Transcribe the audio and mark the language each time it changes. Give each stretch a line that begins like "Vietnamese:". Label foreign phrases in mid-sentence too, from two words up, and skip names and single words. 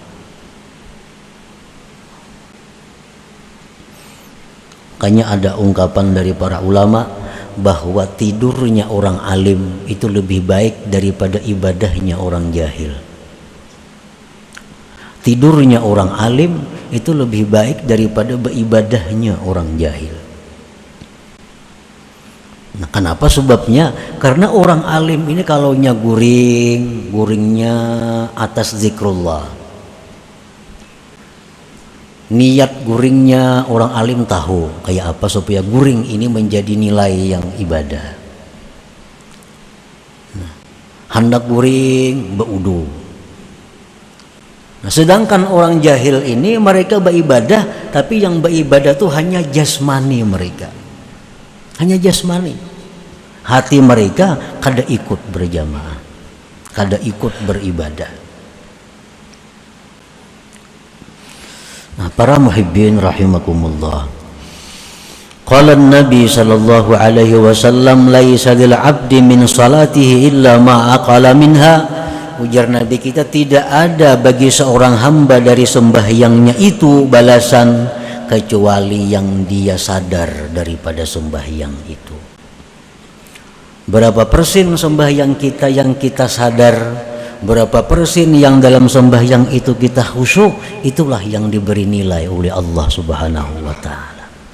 Indonesian: Makanya ada ungkapan dari para ulama bahwa tidurnya orang alim itu lebih baik daripada ibadahnya orang jahil. Tidurnya orang alim itu lebih baik daripada beribadahnya orang jahil. Nah, kenapa sebabnya? Karena orang alim ini kalaunya guringnya atas zikrullah. Niat guringnya orang alim tahu kayak apa supaya guring ini menjadi nilai yang ibadah. Nah, hendak guring beudu. Nah, sedangkan orang jahil ini mereka beribadah, tapi yang beribadah tuh hanya jasmani mereka, hanya jasmani. Hati mereka kada ikut berjamaah, kada ikut beribadah. Nah, para
Arabic: محبين رحمكم الله. قال النبي صلى الله عليه وسلم ليس للعبد من صلاته إلا ما عقل منها.
Indonesian: Ujar Nabi kita, tidak ada bagi seorang hamba dari sembahyangnya itu balasan kecuali yang dia sadar daripada sembahyang itu. Berapa persen sembahyang kita yang kita sadar, berapa persen yang dalam sembahyang itu kita khusyuk, itulah yang diberi nilai oleh Allah
Arabic: سبحانه وتعالى.